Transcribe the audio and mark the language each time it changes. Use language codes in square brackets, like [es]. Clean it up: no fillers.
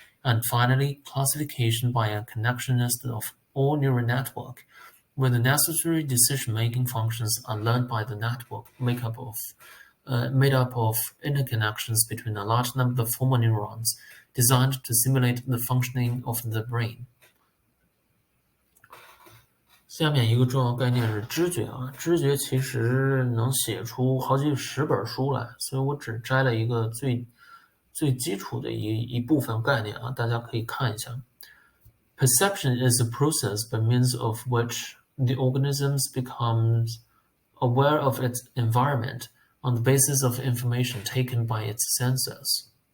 [en] And finally, classification by a connectionist of all neural network, where the necessary decision-making functions are learned by the network made up of interconnections between a large number of formal neurons designed to simulate the functioning of the brain. [zh] 下面一个重要概念是知觉啊，知觉其实能写出好几十本书来，所以我只摘了一个最基础的一部分概念啊，大家可以看一下。 [en] Perception is a process by means of which the organism becomes aware of its environment on the basis of information taken by its senses.